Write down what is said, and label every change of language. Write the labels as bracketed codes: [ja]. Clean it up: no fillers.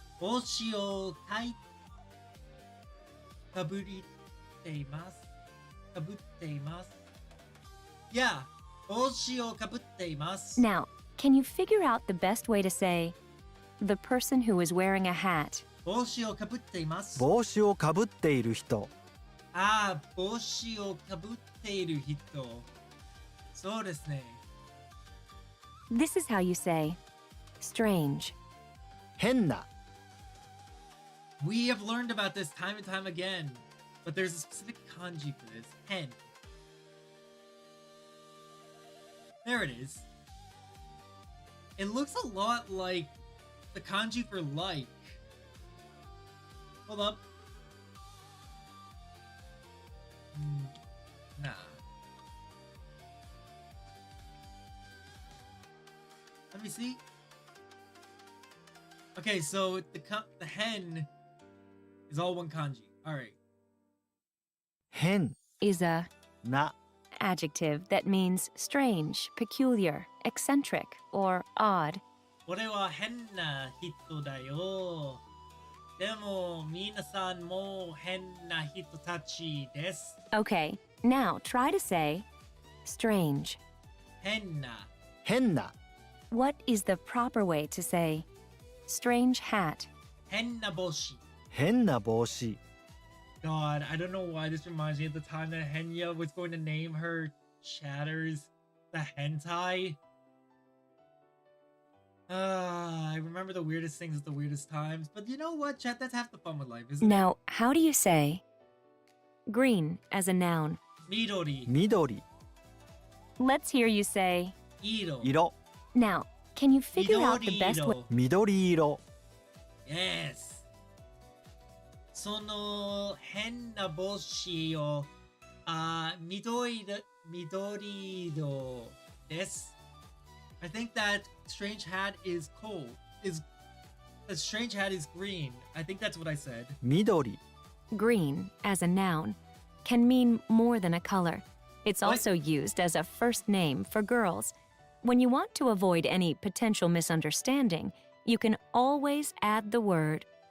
[ja] 帽子をかぶっています。かぶっています。 [en] Yeah. [ja] 帽子をかぶっています。 [en] Now, can you figure out the best way to say the person who is wearing a hat? [ja] 帽子をかぶっています。帽子をかぶっている人ああ、帽子をかぶっている人。そうですね。 [en] This is how you say strange. [ja] 変な [en] We have learned about this time and time again, but there's a specific kanji for this. Hen. There it is. It looks a lot like the kanji for like. Hold up. Nah. Let me see. Okay, so the hen is all one kanji. All right. [ja] 変 [en] Is a [ja] な [en] adjective that means strange, peculiar, eccentric, or odd. [ja] 俺は変な人だよ。でも皆さんも変な人たちです。 [en] Okay, now try to say strange. [ja] 変な。変な [en] What is the proper way to say strange hat? [ja] 変な帽子。変な帽子 [en] God, I don't know why this reminds me of the time that Henya was going to name her chatters the hentai. I remember the weirdest things at the weirdest times, but you know what, chat? That's half the fun with life, isn't it? Now, how do you say green as a noun? [ja] Midori, 緑 [en] Let's hear you say. [ja] iro. 色 [en] Now, can you figure out the best way? [ja] Midori-iro. 緑色 [en] Yes. [ja] その変な帽子を緑色です。 [en] I think that strange hat is cold. The strange hat is green. I think that's what I said. [ja] 緑 [en] Green as a noun can mean more than a color. It's What? also used as a first name for girls. When you want to avoid any potential misunderstanding, you can always add the word